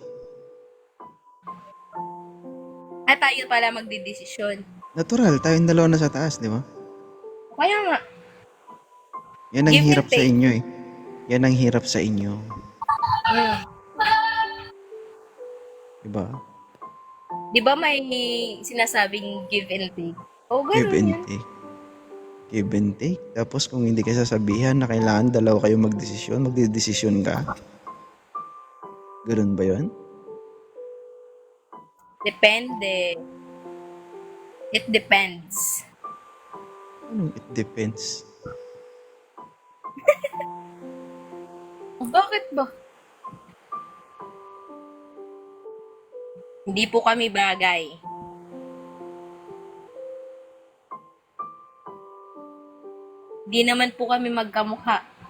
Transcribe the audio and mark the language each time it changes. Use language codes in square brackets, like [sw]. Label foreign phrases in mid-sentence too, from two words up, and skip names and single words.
[tl] At tayo pala magdidesisyon. Natural, tayong dalawa na sa taas, di ba? Kaya nga. Yan ang [en] Give and [tl] hirap sa [en] take. [tl] inyo eh. Yan ang hirap sa inyo. Mm. Diba? Di ba may sinasabing [en] give and take? [tl] O, [en] Give [tl] ganun [en] and [tl] yan. [en] take. Give and take. [tl] Tapos kung hindi ka sasabihan na kailangan dalawa kayo magdesisyon, magdidesisyon ka. Ganun ba yun? Depende. [en] It depends. [tl] Anong [en] it depends? [tl] Bakit ba? Hindi po kami bagay. Hindi naman po kami magkamukha.